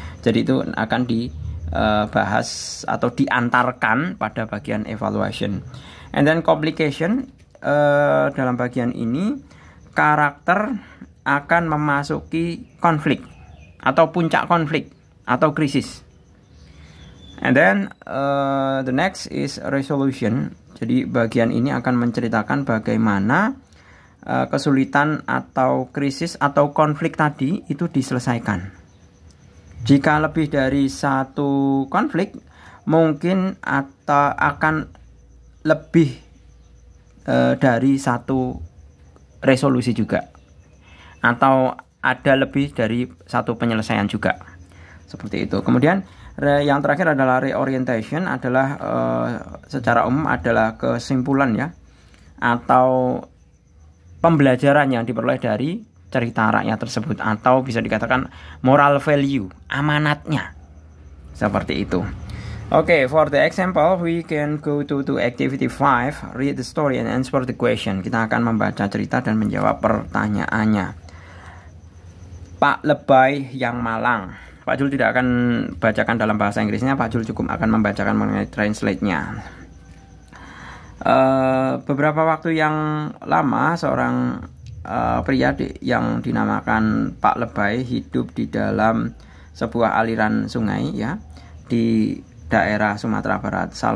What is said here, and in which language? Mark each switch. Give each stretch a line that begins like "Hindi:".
Indonesian: Jadi itu akan dibahas atau diantarkan pada bagian evaluation.
English: And then
Indonesian: complication, dalam bagian ini karakter akan memasuki konflik atau puncak konflik atau krisis.
English: And then the next is resolution.
Indonesian: Jadi bagian ini akan menceritakan bagaimana kesulitan atau krisis atau konflik tadi itu diselesaikan. Jika lebih dari satu konflik, mungkin atau akan lebih dari satu resolusi juga, atau ada lebih dari satu penyelesaian juga, seperti itu. Kemudian yang terakhir adalah reorientation, adalah secara umum adalah kesimpulan ya, atau pembelajaran yang diperoleh dari cerita rakyat tersebut, atau bisa dikatakan moral value, amanatnya, seperti itu.
English: Okay, for the example, we can go to activity 5, read the story and answer the question.
Indonesian: Kita akan membaca cerita dan menjawab pertanyaannya. Pak Lebay yang malang. Pak Jul tidak akan bacakan dalam bahasa Inggrisnya, Pak Jul cukup akan membacakan mengenai translate-nya. Beberapa waktu yang lama, seorang pria yang dinamakan Pak Lebay hidup di dalam sebuah aliran sungai ya, di daerah Sumatera Barat.